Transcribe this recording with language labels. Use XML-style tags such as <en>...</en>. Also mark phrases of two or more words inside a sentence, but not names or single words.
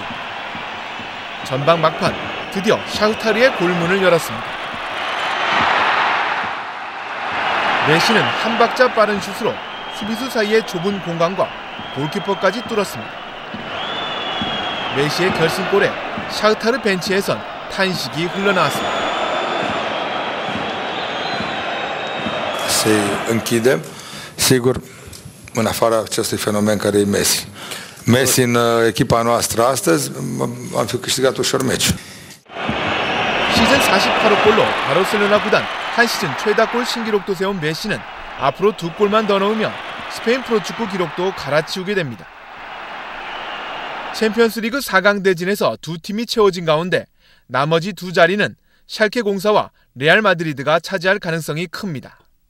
<ko>전반 막판 드디어 샤흐타르의 골문을 열었습니다. 메시는 한 박자 빠른 슛으로 수비수 사이의 좁은 공간과 골키퍼까지 뚫었습니다. 메시의 결승골에 샤흐타르 벤치에선 탄식이 흘러나왔습니다.</ko> <ro>Se închidem, sigur, în afara acestui fenomen care e Messi. Messi în echipa noastră astăzi, am fi câștigat ușor meciul.</ro> <ko>시즌 48호 골로 바르셀로나 구단 한 시즌 최다골 신기록도 세운 메시는 앞으로 2골만 더 넣으며 스페인 프로축구 기록도 갈아치우게 됩니다. 챔피언스리그 4강 대진에서 두 팀이 채워진 가운데 나머지 두 자리는 샬케 04와 레알 마드리드가 차지할 가능성이 큽니다.</ko>